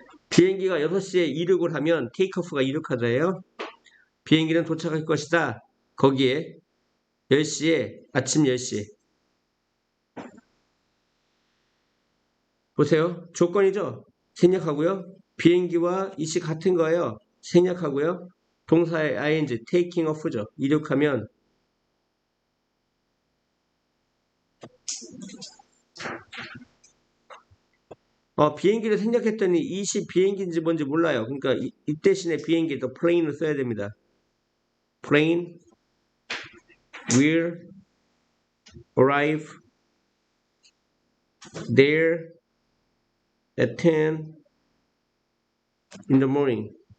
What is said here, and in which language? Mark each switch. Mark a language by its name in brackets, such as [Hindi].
[Korean] 비행기가 6시에 이륙을 하면 테이크오프가 이륙하자예요. 비행기는 도착할 것이다. 거기에 10시에 아침 10시. 보세요. 조건이죠. 생략하고요. 비행기와 이 시 같은 거예요. 생략하고요. 동사의 ing, taking off죠. 이륙하면 비행기를 생략했더니 이 시 비행기인지 뭔지 몰라요. 그러니까 이 대신에 비행기 또 plane을 써야 됩니다. [English] plane will arrive there at 10 in the morning.